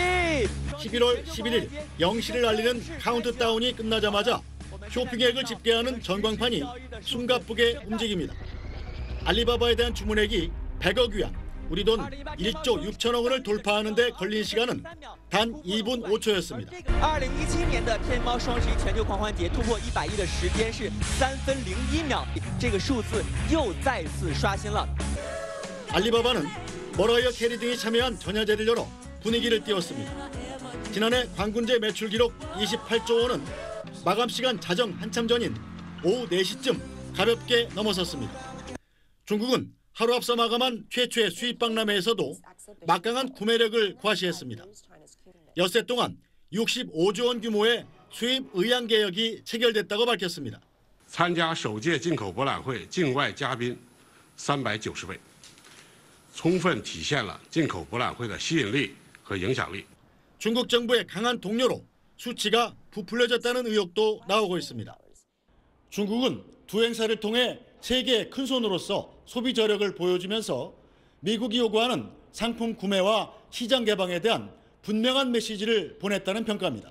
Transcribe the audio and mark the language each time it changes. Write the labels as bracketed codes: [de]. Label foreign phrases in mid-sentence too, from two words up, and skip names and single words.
[ko] 11월 11일 0시를 알리는 카운트다운이 끝나자마자 쇼핑액을 집계하는 전광판이 숨가쁘게 움직입니다. 알리바바에 대한 주문액이 100억 위안, 우리 돈 1조 6천억 원을 돌파하는 데 걸린 시간은 단 2분 5초였습니다. [zh] 2017 年的天猫双十一全球狂欢节突破100亿的时间是3分01秒，这个数字又再次刷新了。 [ko] 알리바바는 머라이어 캐리 등이 참여한 전야제를 열어 분위기를 띄웠습니다. 지난해 광군제 매출 기록 28조 원은 마감 시간 자정 한참 전인 오후 4시쯤 가볍게 넘어섰습니다. 중국은 하루 앞서 마감한 최초의 수입 박람회에서도 막강한 구매력을 과시했습니다. 엿새 동안 65조 원 규모의 수입 의향 개혁이 체결됐다고 밝혔습니다. [zh] 参加首届进口博览会境外嘉宾390位，充分体现了进口博览会的吸引力和影响力。 [ko] 중국 정부의 강한 동료로 수치가 부풀려졌다는 의혹도 나오고 있습니다. 중국은 두 행사를 통해 세계의 큰손으로서 소비 저력을 보여주면서 미국이 요구하는 상품 구매와 시장 개방에 대한 분명한 메시지를 보냈다는 평가입니다.